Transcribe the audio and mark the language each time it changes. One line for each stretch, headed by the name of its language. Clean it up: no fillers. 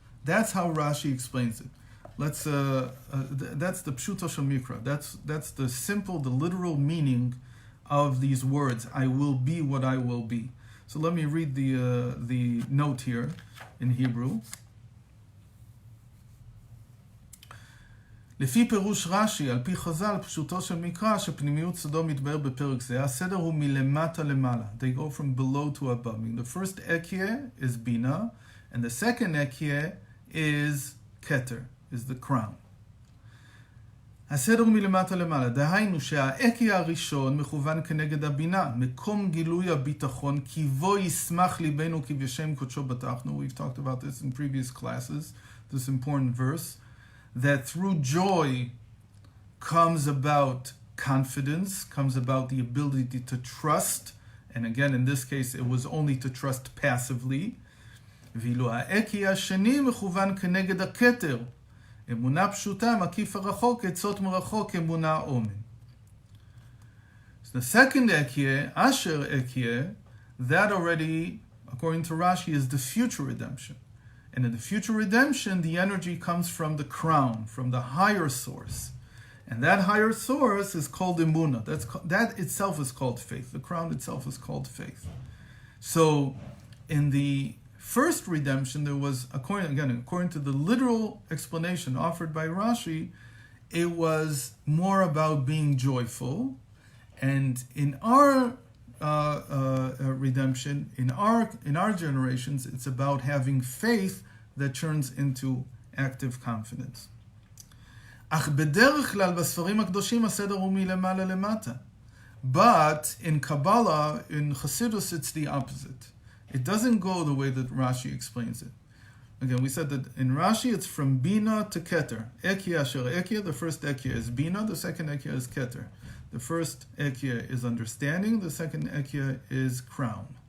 English: That's how Rashi explains it. That's the Pshuto Shel Mikra. That's the simple, the literal meaning of these words. I will be what I will be. So let me read the note here in Hebrew.
Hebrew: לפי פירוש רש"י, על פי חז"ל, פשוטו של מקרא, שפנימיות סודו מתבאר בפרק זה, הסדר הוא מלמטה למעלה.
English: They go from below to above. The first Ekyeh is Bina, and the second Ekyeh is Keter, is the crown.
Hebrew: הסדר הוא מלמטה למעלה. דהיינו שהאקיה הראשון מכוון כנגד הבינה, מקום גילוי הביטחון, כי בו ישמח ליבנו כי בשם קודשו בטחנו.
English: We've talked about this in previous classes, this important verse. That through joy comes about confidence, comes about the ability to trust. And again, in this case, it was only to trust passively.
Hebrew: ואילו האקי השני מכוון כנגד הכתר. אמונה פשוטה, מקיף הרחוק, עצות מרחוק, אמונה אומן.
English: So the second Ekyeh, Asher Ekyeh, that already, according to Rashi, is the future redemption. And in the future redemption, the energy comes from the crown, from the higher source. And that higher source is called Emunah. That itself is called faith. The crown itself is called faith. So in the first redemption, there was, according to the literal explanation offered by Rashi, it was more about being joyful. And in our redemption, in our generations, it's about having faith that turns into active confidence.
Hebrew: אך בדרך כלל בספרים הקדושים הסדר הוא מלמעלה למטה.
English: But in Kabbalah, in Chassidus, it's the opposite. It doesn't go the way that Rashi explains it. Again, we said that in Rashi, it's from Bina to Keter. Ekyeh asher Ekyeh, the first Ekyeh is Bina, the second Ekyeh is Keter. The first Ekyeh is understanding, the second Ekyeh is crown.